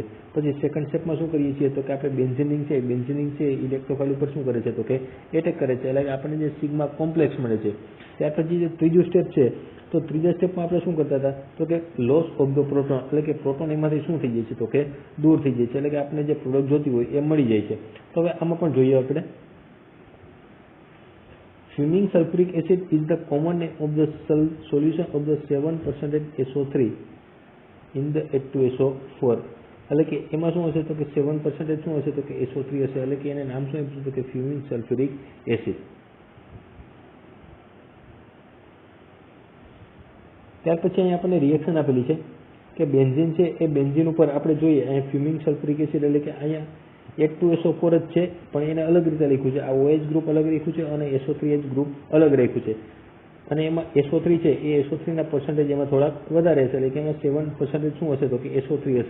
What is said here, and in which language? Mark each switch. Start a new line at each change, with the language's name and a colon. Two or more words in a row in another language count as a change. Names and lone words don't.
Gujarati: પછી સેકન્ડ સ્ટેપમાં શું કરીએ છીએ તો કે આપણે બેન્ઝીનિંગ છે ઇલેક્ટ્રોફાઇલ ઉપર શું કરે છે તો કે એટેક કરે છે એટલે કે આપણને જે
English: sigma complex
Gujarati: મળે છે. ત્યાર પછી જે ત્રીજું સ્ટેપ છે તો ત્રીજા સ્ટેપમાં આપણે શું કરતા હતા તો કે
English: loss of the proton
Gujarati: એટલે કે પ્રોટોન એમાંથી શું થઈ જાય છે તો કે દૂર થઈ જાય છે એટલે કે આપણે જે પ્રોડક્ટ જોતી હોય એ મળી જાય છે. તો હવે આમાં પણ જોઈએ આપણે
English: fuming sulfuric acid is the common name of the solution of the 7% SO3 in the H2SO4
Gujarati: એટલે કે એમાં શું હશે તો કે 7% શું હશે તો કે SO3 હશે એટલે કે એને નામ શું આપ્યું તો કે
English: fuming sulfuric acid.
Gujarati: ત્યાર પછી અહીંયા આપણને રિએક્શન આપેલી છે કે બેન્ઝીન છે એ બેન્ઝીન ઉપર આપણે જોઈએ અહીંયા
English: fuming sulfuric acid
Gujarati: એટલે કે અહીંયા H2SO4 જ છે પણ એને અલગ રીતે લખ્યું છે. આ OH ગ્રુપ અલગ રાખ્યું છે અને SO3H ગ્રુપ અલગ રાખ્યું છે અને એમાં SO3 છે એ SO3 ના પર્સન્ટેજ એમાં થોડાક વધારે હશે એટલે કે એમાં 7% શું હશે તો કે SO3 હશે.